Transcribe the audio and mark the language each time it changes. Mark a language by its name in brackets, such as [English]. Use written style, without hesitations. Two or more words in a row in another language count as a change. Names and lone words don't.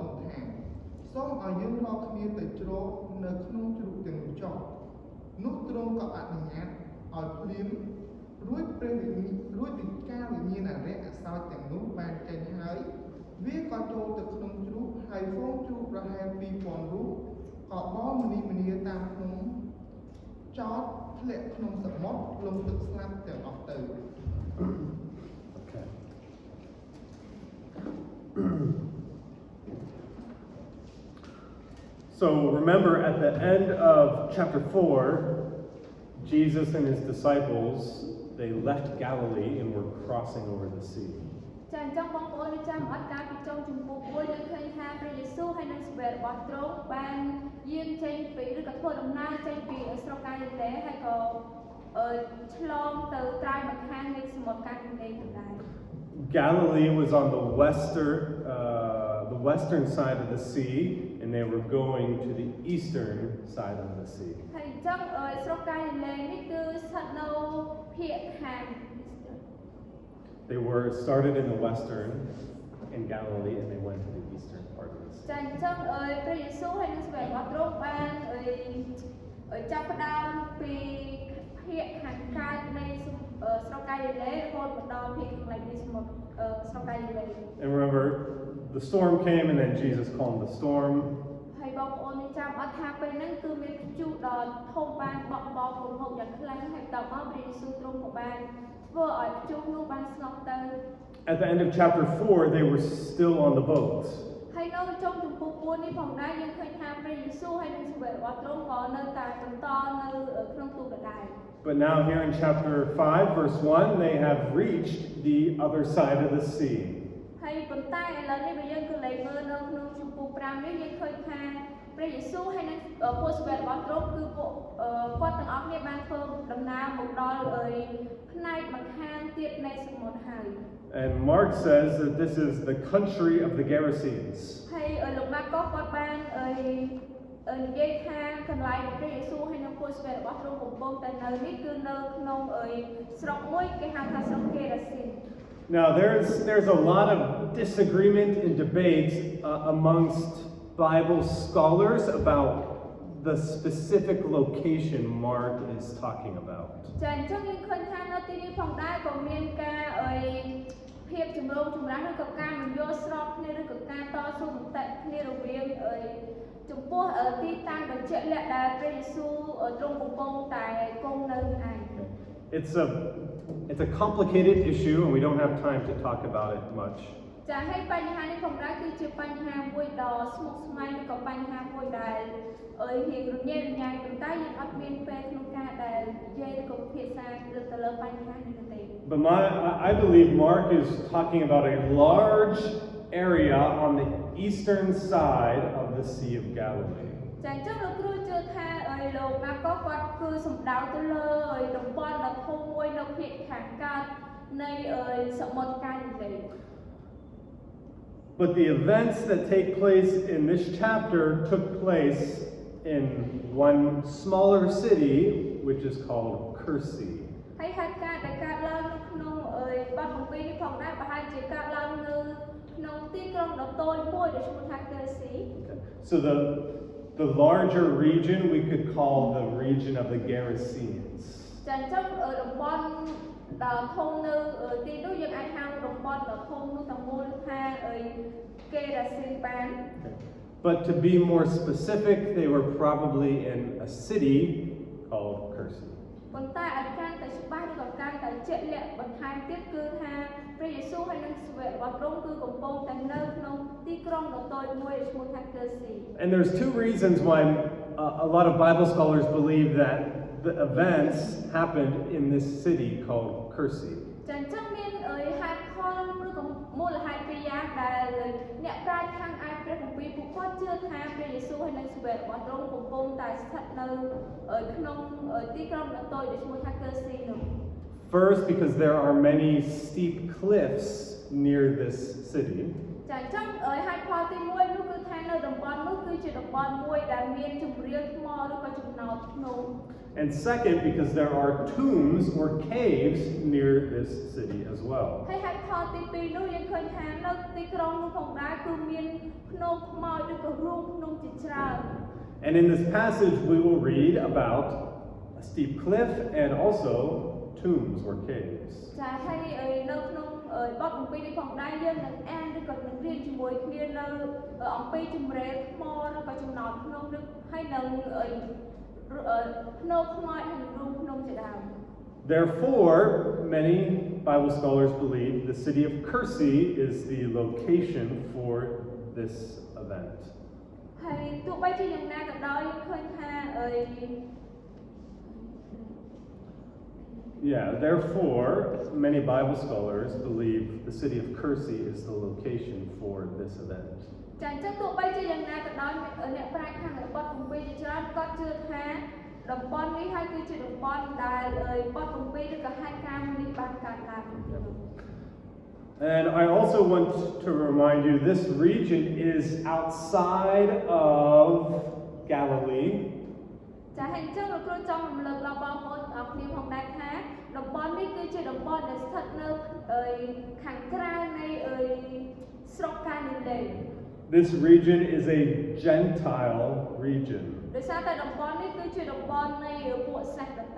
[Khmer] ង់ថាសូមឲ្យយើងរកគ្នាទៅជ្រកនៅក្នុងជ្រូកទាំងនោះចុះនោះទ្រង់ក៏អនុញ្ញាតឲ្យភ្លាមរួចវិការវិញ្ញាណអារក្សអសោចទាំងនោះបានចេញហើយវាក៏ចូលទៅក្នុងជ្រូកហើយហ្វូងជ្រូកប្រហែល 2000 រូបក៏បោលមនីតាមភ្នំចោតធ្លាក់ក្នុងសមុទ្រលំទឹកស្លាប់ទាំងអស់ទៅ [English] Okay. So remember at the end of chapter 4, Jesus and his disciples, they left Galilee and were crossing over the sea. [Khmer] ចាអញ្ចឹងបងប្អូនចាំអត់ការពីចុងជំពូក4យើងឃើញថាព្រះយេស៊ូវហើយនឹងស្វេរបស់ទ្រង់បានយាងចេញពីឬក៏ធ្វើដំណើរចេញពីស្រុកកាលីលេហើយក៏ឆ្លងទៅត្រើយម្ខាងនៃសមុទ្រកាលីលេផងដែរ [English] Galilee was on the western side of the sea, and they were going to the eastern side of the sea. [Khmer] ហើយអញ្ចឹងស្រុកកាលីលេនេះគឺស្ថិតនៅភាគខាង [English] They were started in the western in Galilee, and they went to the eastern part of the sea. [Khmer] ចាអញ្ចឹងព្រះយេស៊ូវហើយនឹងស្វេរបស់ទ្រង់បានចាប់ផ្ដើមពីភាគខាងកើតនៃស្រុកកាលីលេរហូតមកដល់ភាគខាងលិចនៃសមុទ្រស្រុកកាលីលេ [English] And remember, the storm came, and then Jesus calmed the storm. [Khmer] ហើយបងប្អូនចាំអត់ថាពេលហ្នឹងគឺមានព្យុះដ៏ធំបានបក់បោកគំហុកយ៉ាងខ្លាំងហើយតមកព្រះយេស៊ូវទ្រង់ក៏បានធ្វើឲ្យព្យុះនោះបានស្ងប់ទៅ [English] At the end of chapter 4, they were still on the boat. [Khmer] ហើយនៅtrongជំពូក4នេះផងដែរយើងឃើញថាព្រះយេស៊ូវហើយនឹងស្វេរបស់ទ្រង់ក៏នៅតែបន្តនៅក្នុងទូកដដែល [English] But now here in chapter 5, verse 1, they have reached the other side of the sea. [Khmer] ហើយប៉ុន្តែឥឡូវនេះបើយើងគឺលេខមើលនៅក្នុងជំពូក5នេះយើងឃើញថាព្រះយេស៊ូវហើយនឹងពួកស្វេរបស់ទ្រង់គឺពួកគាត់ទាំងអស់គ្នាបានធ្វើដំណើរមកដល់ផ្នែកម្ខាងទៀតនៃសមុទ្រហើយ [English] And Mark says that this is the country of the Gerasenes. [Khmer] ហើយលោកម៉ាកុសគាត់បាននិយាយថាកន្លែងព្រះយេស៊ូវហើយនឹងពួកស្វេរបស់ទ្រង់កំពុងតែនៅនេះគឺនៅក្នុងស្រុកមួយគេហៅថាស្រុកកេរ៉ាស៊ីន [English] Now there's a lot of disagreement and debate amongst Bible scholars about the specific location Mark is talking about. [Khmer] ចាអញ្ចឹងយើងឃើញថានៅទីនេះផងដែរក៏មានការភាពចម្រូងចម្រាសឬក៏ការមិនយល់ស្របគ្នាឬក៏ការតស៊ូមតិគ្នារវាងចំពោះទីតាំងបញ្ជាក់លាក់ដែលព្រះយេស៊ូវទ្រង់កំពុងតែគង់នៅឯង [English] It's a complicated issue, and we don't have time to talk about it much. [Khmer] ចាហើយបញ្ហានេះផងដែរគឺជាបញ្ហាមដ៏ស្មុគស្មាញឬក៏បញ្ហាមួយដែលរៀងរញ៉េរញ៉ៃប៉ុន្តែយើងអត់មានពេលក្នុងការដែលនិយាយឬក៏ពិភាក្សាលើទៅលើបញ្ហានេះទេ [English] But I believe Mark is talking about a large area on the eastern side of the Sea of Galilee. [Khmer] ចាអញ្ចឹងលោកគ្រូជឿថាលោកណាក៏គាត់គឺសំដៅទៅលើតំបន់ដ៏ធំមួយនៅភាគខាងកើតនៃសមុទ្រកាលីលេ [English] But the events that take place in this chapter took place in one smaller city, which is called Kursi. [Khmer] ហើយហេតុការណ៍ដែលកើតឡើងនៅក្នុងបទកម្ពីនេះផងដែរប្រហែលជាកើតឡើងនៅក្នុងទីក្រុងដ៏តូចមួយដែលឈ្មោះថា Kursi. [English] So the larger region we could call the region of the Gerasenes. [Khmer] ចាអញ្ចឹងតំបន់ដ៏ធំនៅទីនោះយើងអាចហៅតំបន់ដ៏ធំនោះទាំងមូលថាគេរ៉ាស៊ីនបាន [English] But to be more specific, they were probably in a city called Kursi. [Khmer] ប៉ុន្តែឲ្យកាន់តែច្បាស់ឬក៏កាន់តែជាក់លាក់បន្ថែមទៀតគឺថាព្រះយេស៊ូវហើយនឹងសាវករបស់ទ្រង់គឺកំពុងតែនៅក្នុងទីក្រុងដ៏តូចមួយដែលឈ្មោះថា Kursi. [English] And there's two reasons why a lot of Bible scholars believe that the events happened in this city called Kursi. [Khmer] ចាអញ្ចឹងមានហេតុផលឬក៏មូលហេតុពីរយ៉ាងដែលអ្នកប្រាជ្ញខាងឯព្រះគម្ពីរពួកគាត់ជឿថាព្រះយេស៊ូវហើយនិងសាវករបស់ទ្រង់កំពុងតែស្ថិតនៅក្នុងទីក្រុងដ៏តូចដែលឈ្មោះថា Kursi នោះ [English] First, because there are many steep cliffs near this city. [Khmer] ចាអញ្ចឹងហេតុផលទី1នោះគឺថានៅតំបន់នោះគឺជាតំបន់មួយដែលមានជម្រាលថ្មឬក៏ចំណោទភ្នំ [English] And second, because there are tombs or caves near this city as well. [Khmer] ហើយហេតុផលទី2នោះយើងឃើញថានៅទីក្រុងនោះផងដែរគឺមានភ្នំខ្មោចឬក៏រូងភ្នំជាច្រើន [English] And in this passage, we will read about a steep cliff and also tombs or caves. [Khmer] ចាហើយនៅក្នុងបទកម្ពីនេះផងដែរយើងនឹងអានឬក៏នឹងរៀនជាមួយគ្នានៅអំពីជម្រេលថ្មឬក៏ចំណោទភ្នំឬហើយនឹងភ្នំខ្មោចនិងរូងភ្នំជាដើម [English] Therefore, many Bible scholars believe the city of Kursi is the location for this event. [Khmer] ហើយទោះបីជាយ៉ាងណាក៏ដោយយើងឃើញថា [English] Yeah, therefore, many Bible scholars believe the city of Kursi is the location for this event. [Khmer] ចាអញ្ចឹងទោះបីជាយ៉ាងណាក៏ដោយអ្នកប្រាជ្ញខាងបទកម្ពីជាច្រើនគាត់ជឿថាតំបន់នេះហើយគឺជាតំបន់ដែលបទកម្ពីឬក៏ហេតុការណ៍នេះបានកើតឡើង [English] And I also want to remind you this region is outside of Galilee. [Khmer] ចាហើយអញ្ចឹងលោកគ្រូចង់រំលឹកដល់បងប្អូនអរគ្នាផងដែរថាតំបន់នេះគឺជាតំបន់ដែលស្ថិតនៅខាងក្រៅនៃស្រុកកាលីលេ [English] This region is a Gentile region. [Khmer] ដោយសារតែតំបន់នេះគឺជាតំបន់នៃពួកសាសន៍ដទៃ